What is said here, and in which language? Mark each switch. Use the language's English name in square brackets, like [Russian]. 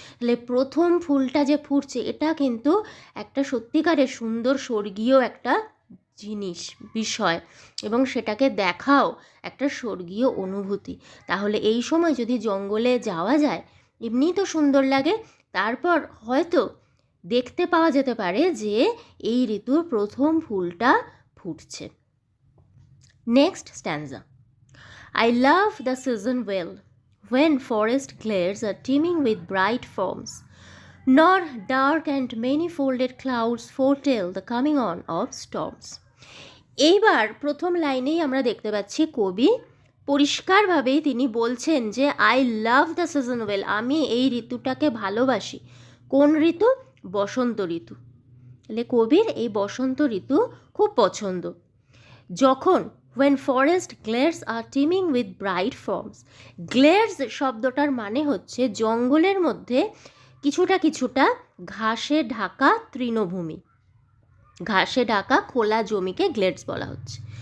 [Bangla] তাহলে প্রথম ফুলটা যে ফুটছে এটা কিন্তু একটা সত্যিকারের সুন্দর স্বর্গীয় একটা জিনিস, বিষয়, এবং সেটাকে দেখাও একটা স্বর্গীয় অনুভূতি। তাহলে এই সময় যদি জঙ্গলে যাওয়া যায়, এমনিই তো সুন্দর লাগে, তারপর হয়তো দেখতে পাওয়া যেতে পারে যে এই ঋতুর প্রথম ফুলটা ফুটছে। Next স্ট্যান্জা। [English] I love the season well, when forest glades are teeming with bright forms, nor dark and many-folded clouds foretell the coming on of storms. [Bangla] এইবার প্রথম লাইনেই আমরা দেখতে পাচ্ছি কবি পরিষ্কারভাবেই তিনি বলছেন যে [English] I love the season well, [Bangla] আমি এই ঋতুটাকে ভালোবাসি। কোন ঋতু? বসন্ত ঋতু। তাহলে কবির এই বসন্ত ঋতু খুব পছন্দ। যখন [English] when forest glades are teeming with bright forms, [Bangla] glades শব্দটার মানে হচ্ছে জঙ্গলের মধ্যে কিছুটা কিছুটা ঘাসে ঢাকা তৃণভূমি, ঘাসে ঢাকা খোলা জমিকে গ্লেডস বলা হচ্ছে।